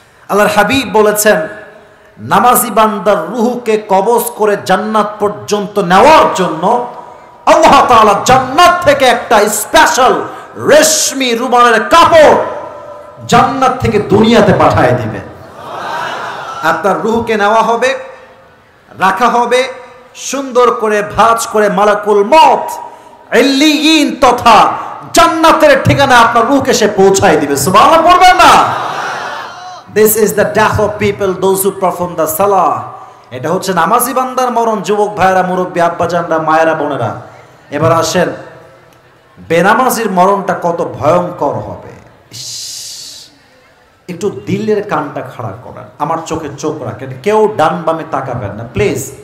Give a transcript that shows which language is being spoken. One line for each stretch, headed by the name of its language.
Bangla: আল্লাহর হাবিব বলেছেন, নামাজি বান্দার রুহুকে কবজ করে জান্নাত পর্যন্ত নেওয়ার জন্য আল্লাহ তাআলা জান্নাত থেকে একটা স্পেশাল রেশমি রুমালের কাপড় জান্নাত থেকে দুনিয়াতে পাঠিয়ে দিবে। আপনার রুহকে নেওয়া হবে, রাখা হবে, সুন্দর করে ভাঁজ করে মালাকুল মউত ইল্লিয়িন তথা জান্নাতের ঠিকানা আপনার রুহকে সে পৌঁছায় দিবে। সুবহানাল্লাহ পড়বেন না?
English: This is the death of people, those who perform the salah.
Bangla: এটা হচ্ছে নামাজি বান্দার মরণ। যুবক ভাইরা, মুরব্বী, আব্বাজানরা, মায়েরা, বোনেরা, এবার আসেন বেনামাজির মরণটা কত ভয়ঙ্কর হবে। একটু দিলের কানটা খাড়া করেন, আমার চোখে চোখ রাখেন, কেউ ডান বামে তাকাবেন না প্লিজ।